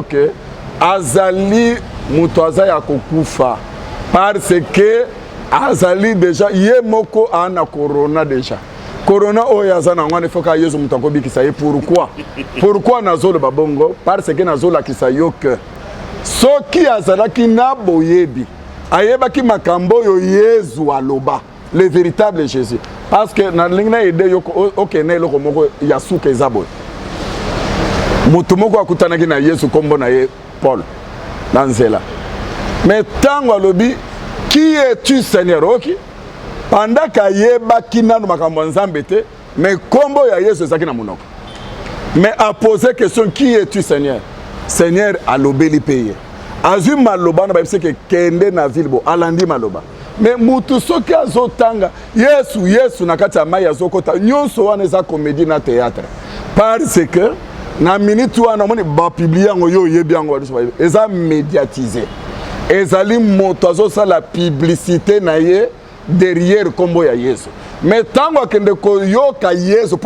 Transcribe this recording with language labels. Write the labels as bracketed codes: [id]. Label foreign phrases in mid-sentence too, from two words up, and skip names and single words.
[ln] ke azali mutu azaya kokufa [fr] parce que [ln] azali déjà ye moko ana corona déjà corona oyo azana ngwane foka Yesu mutu akobikisa ye pourquoi nazo loba bongo [fr] parce que [ln] nazo la kisa yo ke soki azalaki na boyebi ayebaki makambo yo Yesu aloba [fr] le véritable Jésus parce que [ln] na lingna ide yoko okene eloko moko ya suka ezabo mutu moko akutanaki na Yesu kombo na ye Paul na nzela mais tango alobi [fr] qui es-tu Seigneur [ln] oki pendant kayebaki nanu makambo nzambe te mais kombo ya Yesu ezaki na munoko [fr] mais a posé question qui es-tu Seigneur Seigneur [ln] alobeli peye azui maloba na babise ke kende na ville bo alandi maloba mais mutu soki azotanga Yesu na kati ya mai azokota nyonso wana eza comédie na [fr] théâtre parce que [ln] na minute wana moni ba publier yango yo yebi yango eza médiatisé ezali moto azosala publicité na ye derrière kombo ya Yesu mais tango akende koyoka Yesu po